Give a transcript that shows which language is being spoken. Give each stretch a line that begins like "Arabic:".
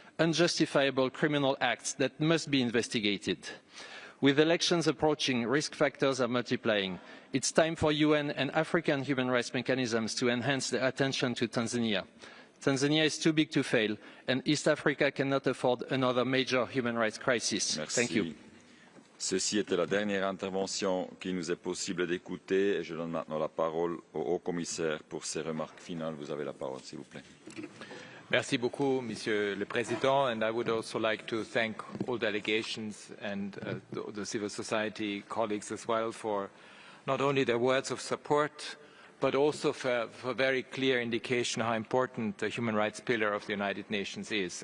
English: Unjustifiable criminal acts that must be investigated. With elections approaching, risk factors are multiplying. It's time for UN and African human rights mechanisms to enhance their attention to Tanzania. Tanzania is too big to fail, and East Africa cannot afford another major human rights crisis.
French: Merci.
English: Thank you.
French: Ceci était la dernière intervention qu'il nous est possible d'écouter et je donne maintenant la parole au Haut-Commissaire pour ses remarques finales. Vous avez la parole, s'il vous plaît. Merci beaucoup, Monsieur le Président,
English: and I would also like to thank all delegations and the civil society colleagues as well for not only their words of support, but also for very clear indication how important the human rights pillar of the United Nations is.